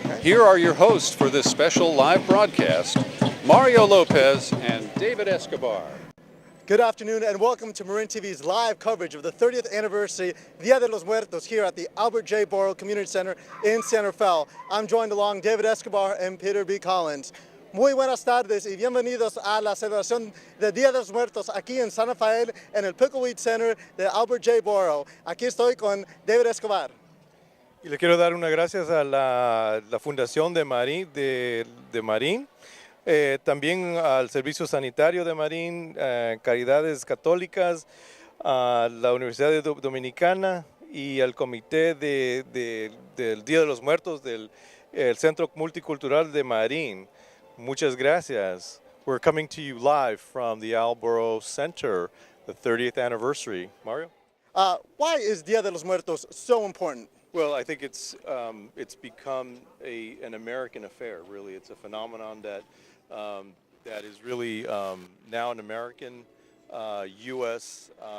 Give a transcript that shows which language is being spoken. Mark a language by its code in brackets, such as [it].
[en] Here are your hosts for this special live broadcast, Mario Lopez and David Escobar. Good afternoon and welcome to Marin TV's live coverage of the 30th anniversary Dia de los Muertos here at the Albert J. Borough Community Center in Santa Fe. I'm joined along David Escobar and Peter B. Collins. [es] Muy buenas tardes y bienvenidos a la celebración de Dia de los Muertos aquí en San Rafael en el Pickleweed Center de Albert J. Borough. Aquí estoy con David Escobar. Y le quiero dar unas gracias a la Fundación de Marin, de Marin. También al Servicio Sanitario de Marin, Caridades Católicas, a la Universidad Dominicana y al Comité del Día de los Muertos del Centro Multicultural de Marin. Muchas gracias. [en] We're coming to you live from the Alborough Center, the 30th anniversary. Mario? Why is Dia de los Muertos so important? Well, I think it's become an American affair, really. It's a phenomenon that is really now an American U.S.